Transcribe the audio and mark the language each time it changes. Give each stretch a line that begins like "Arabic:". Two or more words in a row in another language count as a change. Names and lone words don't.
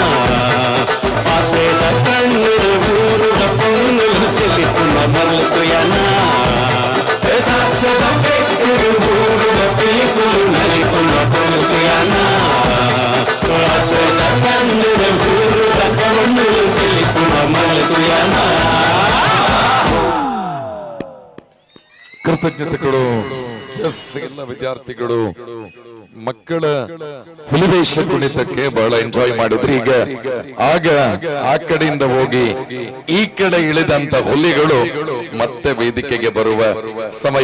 Tulu: ಆಸೆದ ಕಣ್ಣೀರು ಊರುದ ಪೊಣ್ಣುಲು ತಿಳಿಪುನ ಮರಳು ತುಯಾನ ದಾಸದ ಪೆಟ್ಟರು ಊರುದ ಪಿಲಿಕುಲು ನಲಿಪುನ ಪೊಲ್ಲು ತುಯಾನ ಆಸೆದ ಕಣ್ಣೀರು ಊರುದ ಪೊಣ್ಣುಲು ತಿಳಿಪುನ ಮರಳು ತುಯಾನ.
Kannada: ಕೃತಜ್ಞತೆಗಳು. ಎಲ್ಲ ವಿದ್ಯಾರ್ಥಿಗಳು ಮಕ್ಕಳ ಹುಲಿವೇಷ ಕುಣಿತಕ್ಕೆ ಬಹಳ ಎಂಜಾಯ್ ಮಾಡಿದ್ರಿ. ಈಗ ಆಗ ಆ ಕಡೆಯಿಂದ ಹೋಗಿ ಈ ಕಡೆ ಇಳಿದಂತ ಹುಲಿಗಳು ಮತ್ತೆ ವೇದಿಕೆಗೆ ಬರುವ ಸಮಯ.